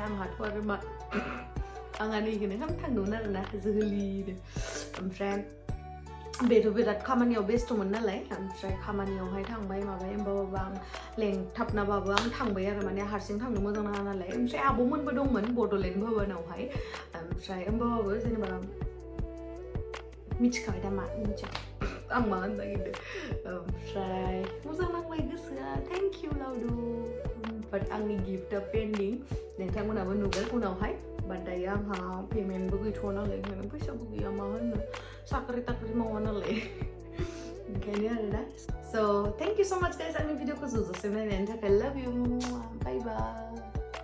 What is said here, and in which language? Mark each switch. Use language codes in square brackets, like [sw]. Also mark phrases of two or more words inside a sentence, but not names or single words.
[brx] आंहाथ' आरो मा आंहा नैखौनो खालामनो थांदोंमोन आरोना जोहोलिनो ओमफ्राय बेथ' बिराद खामानियाव बेस्थ'मोन नालाय ओमफ्राय खामानियावहाय थांबाय माबाय होमबाबो आं लेंथाबनाबाबो आं थांबाय आरो माने हारसिं थांनो मोजां नाङा नालाय ओमफ्राय आब'मोनबो दंमोन बड'लेण्ड भवनावहाय ओमफ्राय होमबाबो जेनेबा मिथिखाबाय दा मा मिथिया आं मा होननो नागिरदों ओमफ्राय मोजां नांबाय गोसोआ [en] thank you love you but [brx] आंनि गिफ्टआ पेन्डिं नोंथांमोनाबो नुगोन उनावहाय बाट दायो आंहा पेमेन्टबो गैथ'वा नालाय ओंखायनो फैसाबो गैया मा होनो साख्रि मावा नालाय ओंखायनो आरोना [en] so thank you so much guys [brx] आंनि भिडिअखौ जोबजासिम नायनायनि थाखाय [en] love you bye bye